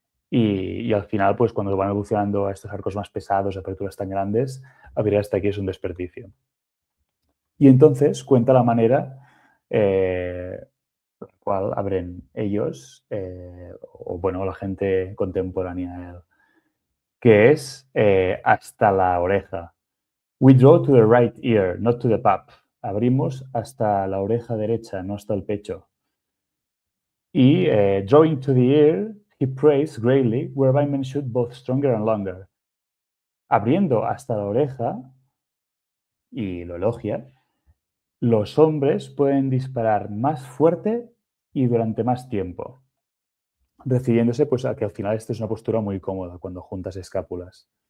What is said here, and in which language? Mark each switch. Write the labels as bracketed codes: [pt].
[es] Y al final, pues cuando van evolucionando a estos arcos más pesados, aperturas tan grandes, abrir hasta aquí es un desperdicio. Y entonces cuenta la manera por la cual abren ellos, o bueno, la gente contemporánea a él, que es hasta la oreja. [en] We draw to the right ear, not to the pap. [es] Abrimos hasta la oreja derecha, no hasta el pecho. [en] Y drawing to the ear, he prays greatly, whereby men shoot both stronger and longer. [es] Abriendo hasta la oreja, y lo elogia, los hombres pueden disparar más fuerte y durante más tiempo, refiriéndose pues a que al final esta es una postura muy cómoda cuando juntas escápulas.